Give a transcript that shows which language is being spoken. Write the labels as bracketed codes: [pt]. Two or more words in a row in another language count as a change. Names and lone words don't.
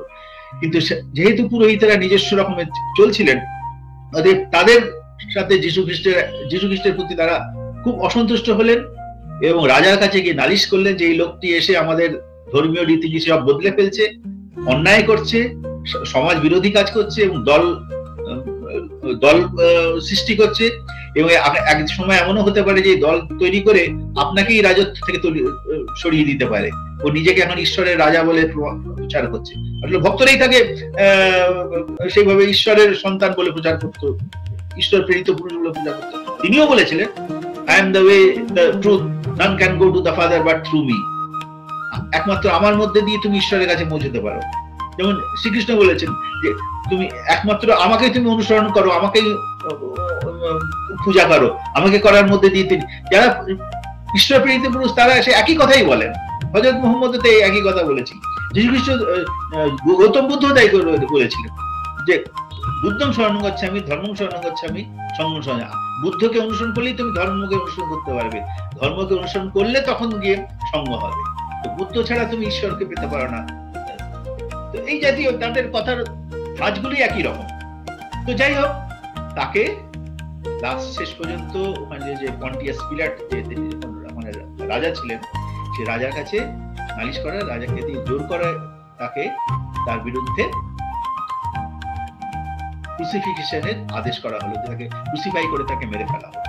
[bn] কিন্তু যেহেতু পুরোহিতেরা নিজস্ব রকমের চলছিলেন, তাদের সাথে যীশু খ্রিস্টের প্রতি তারা খুব অসন্তুষ্ট হলেন এবং রাজার কাছে গিয়ে নালিশ করলেন যে এই লোকটি এসে আমাদের ধর্মীয় রীতিনীতি সব বদলে ফেলছে, অন্যায় করছে, সমাজ বিরোধী কাজ করছে এবং দল সৃষ্টি করছে, এবং এক সময় এমনও হতে পারে যে দল তৈরি করে আপনাকেই রাজত্ব থেকে সরিয়ে দিতে পারে। ও নিজেকে এখন ঈশ্বরের রাজা বলে প্রচার করছে, আসলে ভক্তরাই তাকে সেইভাবে ঈশ্বরের সন্তান বলে প্রচার করতো, ঈশ্বর প্রেরিত পুরুষ বলে প্রচার করতো। তিনিও বলেছিলেন, [en] I am the way, the truth, none can go to the Father but through me. [bn] একমাত্র আমার মধ্যে দিয়ে তুমি ঈশ্বরের কাছে পৌঁছতে পারো। যেমন শ্রীকৃষ্ণ বলেছেন যে তুমি একমাত্র আমাকে তুমি অনুসরণ করো, আমাকে পূজা করো, আমাকে করার মধ্যে দিয়ে তিনি, যারা ঈশ্বর প্রেরিত পুরুষ তারা সে একই কথাই বলেন। হযরত মুহাম্মদ তো একই কথা বলেছেন। যীশু খ্রিস্ট, গৌতম বুদ্ধ তাই বলেছিলেন যে [pi] বুদ্ধং শরণং গচ্ছামি, ধর্মং শরণং গচ্ছামি, সঙ্গং শরণং। [bn] বুদ্ধকে অনুসরণ করলেই তুমি ধর্মকে অনুসরণ করতে পারবে, ধর্মকে অনুসরণ করলে তখন গিয়ে সঙ্গ হবে। তো বুদ্ধ ছাড়া তুমি ঈশ্বরকে পেতে পারো না। তো এই জাতীয় তাদের কথার ধাঁচগুলি একই রকম। তো যাই হোক, তাকে লাস্ট শেষ পর্যন্ত ওখানে যে পন্টিয়াস পিলাট যে মানে রাজা ছিলেন, সে রাজার কাছে নালিশ করা, রাজাকে দিয়ে জোর করে তাকে তার বিরুদ্ধে ক্রুসিফিকেশনের আদেশ করা হলো, তাকে ক্রুসিফাই করে তাকে মেরে ফেলা হলো।